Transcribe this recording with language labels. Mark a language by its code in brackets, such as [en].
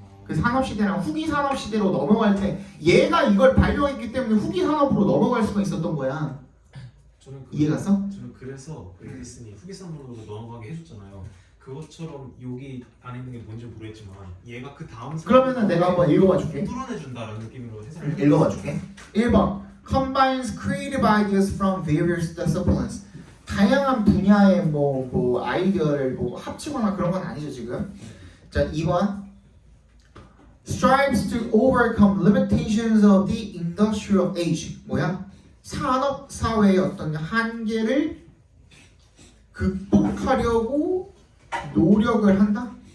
[ko] 그 산업 시대랑 후기 산업 시대로 넘어갈 때 얘가 이걸 발명했기 때문에 후기 산업으로 넘어갈 수가 있었던 거야. 저는 이해갔어? 저는 그래서 그 에디슨이 후기 산업으로 넘어가게 해줬잖아요. 그것처럼 여기 안에 있는 게 뭔지 모르겠지만 얘가 그 다음 그러면은 내가 한번 읽어봐 줄게. 뚫어내준다라는 느낌으로 해석을 읽어봐 줄게. [en] 1번 combines creative ideas from various disciplines. [ko] 다양한 분야의 뭐 아이디어를 뭐 합치거나 그런 건 아니죠 지금. 자 [en] 2번 strives to overcome limitations of the industrial age. [ko] 뭐야? 산업 사회의 어떤 한계를 극복하려고 노력을 한다.